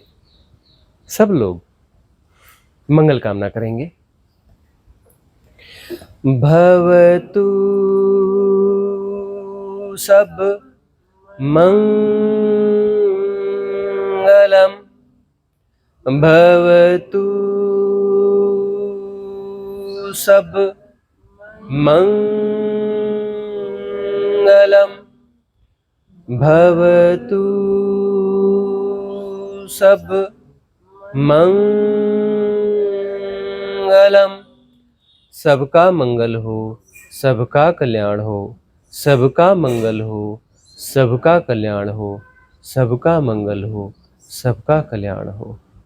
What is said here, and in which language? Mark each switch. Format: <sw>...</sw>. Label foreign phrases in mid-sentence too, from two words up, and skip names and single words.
<hi>सब लोग मंगल कामना करेंगे।</hi> <pi>भवतु सब मंगलम, भवतु सब मंगलम, भवतु सब मंगलम।</pi> <hi>सबका मंगल हो, सबका कल्याण हो, सबका मंगल हो, सबका कल्याण हो, सबका मंगल हो, सबका कल्याण हो।</hi>